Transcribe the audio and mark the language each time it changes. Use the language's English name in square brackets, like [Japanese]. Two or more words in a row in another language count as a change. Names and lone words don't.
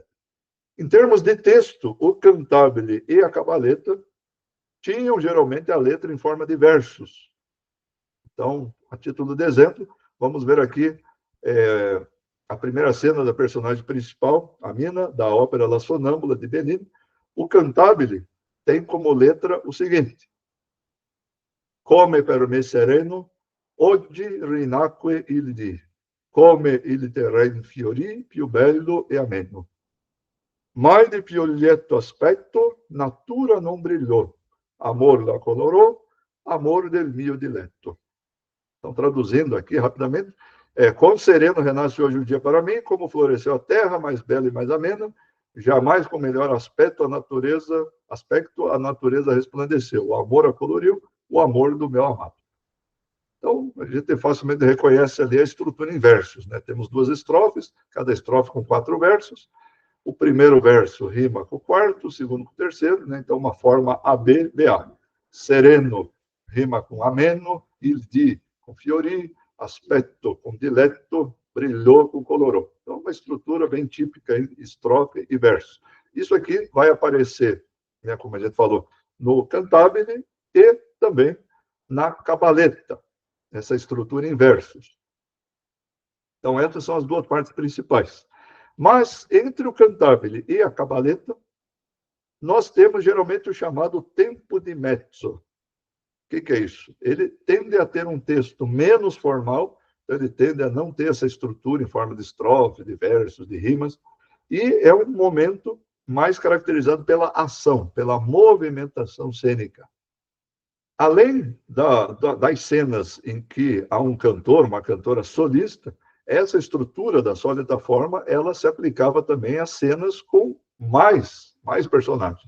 [Portuguese] Em termos de texto, o cantabile e a cabaletta tinham geralmente a letra em forma de versos. Então, a título de exemplo, vamos ver aqui a primeira cena da personagem principal, a Mina, da ópera La Sonâmbula, de Bellini. O cantabile tem como letra o seguinte: [Italian] Come per me sereno, oggi rinacque il dì, come il terren fiorì, più bello e ameno. Mai di più lieto aspetto, natura non brillò, amor la colorò, amor del mio diletto. [Portuguese] Então, traduzindo aqui rapidamente, quão sereno renasce hoje o dia para mim, como floresceu a terra, mais bela e mais amena, jamais com melhor aspecto a natureza resplandeceu, o amor a coloriu, o amor do meu amado. Então, a gente facilmente reconhece ali a estrutura em versos, né? Temos duas estrofes, cada estrofe com 4 versos. O primeiro verso rima com o quarto, o segundo com o terceiro, né? Então, uma forma ABBA. Sereno rima com ameno, [Italian] il di [Portuguese] com fiori, aspetto com diletto, brilhou com colorou. Então, uma estrutura bem típica em estrofe e verso. Isso aqui vai aparecer, né, como a gente falou, no cantabile e também na cabaletta, essa estrutura em versos. Então, essas são as duas partes principais. Mas, entre o cantabile e a cabaletta, nós temos geralmente o chamado [Italian] tempo di mezzo. [Portuguese] O que é isso? Ele tende a ter um texto menos formal, ele tende a não ter essa estrutura em forma de estrofe, de versos, de rimas, e é um momento mais caracterizado pela ação, pela movimentação cênica. Além das cenas em que há um cantor, uma cantora solista, essa estrutura da sólida forma, ela se aplicava também a cenas com mais personagens.